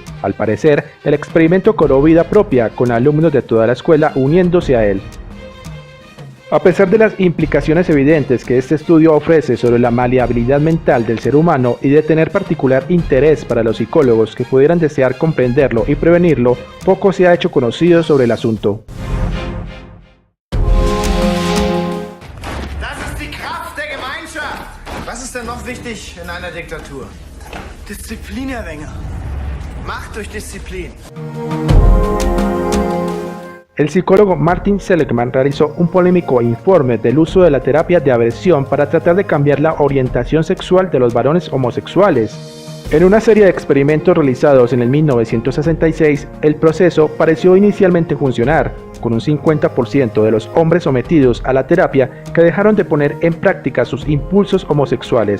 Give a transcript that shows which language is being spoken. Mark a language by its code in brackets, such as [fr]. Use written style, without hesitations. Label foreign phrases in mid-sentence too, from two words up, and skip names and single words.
[es] Al parecer, el experimento cobró vida propia, con alumnos de toda la escuela uniéndose a él. A pesar de las implicaciones evidentes que este estudio ofrece sobre la maleabilidad mental del ser humano y de tener particular interés para los psicólogos que pudieran desear comprenderlo y prevenirlo, poco se ha hecho conocido sobre el asunto. [de] Was ist denn noch wichtig in einer Diktatur? Disziplin, Herr Wenger. Macht durch Disziplin. [es] El psicólogo Martin Seligman realizó un polémico informe del uso de la terapia de aversión para tratar de cambiar la orientación sexual de los varones homosexuales. En una serie de experimentos realizados en el 1966, el proceso pareció inicialmente funcionar, con un 50% de los hombres sometidos a la terapia que dejaron de poner en práctica sus impulsos homosexuales.